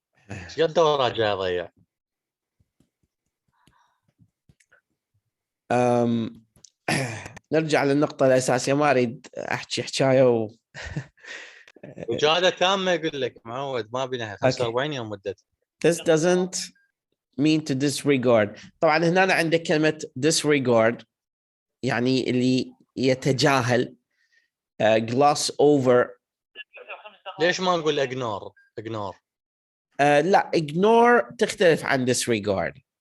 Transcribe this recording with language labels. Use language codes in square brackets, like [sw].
[ar] ايش قد دورات جاي أضيع؟ نرجع للنقطة الأساسية، ما أريد أحكي حكاية إجادة تامة يقول لك معود، ما بينها 45 يوم مدتها. [en] This doesn't mean to disregard. [ar] طبعا هنا عندك كلمة disregard يعني اللي يتجاهل، gloss over. ليش ما نقول ignore؟ لا، ignore تختلف عن disregard.